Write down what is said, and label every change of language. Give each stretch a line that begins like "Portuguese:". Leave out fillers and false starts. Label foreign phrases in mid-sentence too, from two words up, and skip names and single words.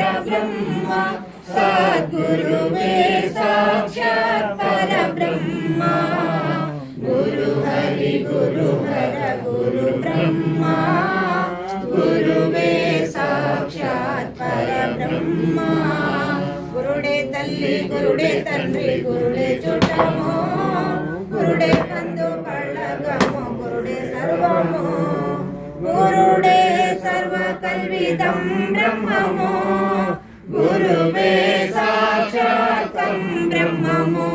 Sanskrit: ब्रह्मा सद्गुरुवे साक्षात् पर ब्रह्मा गुरु हरि गुरु हर गुरु ब्रह्मा गुरुवे साक्षात् पर
Telugu: ब्रह्मा గురుడే తల్లి గురుడే తండ్రి గురుడే చుట్టము గురుడే కందు పళ్ళగము గురుడే సర్వము గురుడే సర్వ కల్విదం బ్రహ్మము గురువే సాక్షాత్తం బ్రహ్మము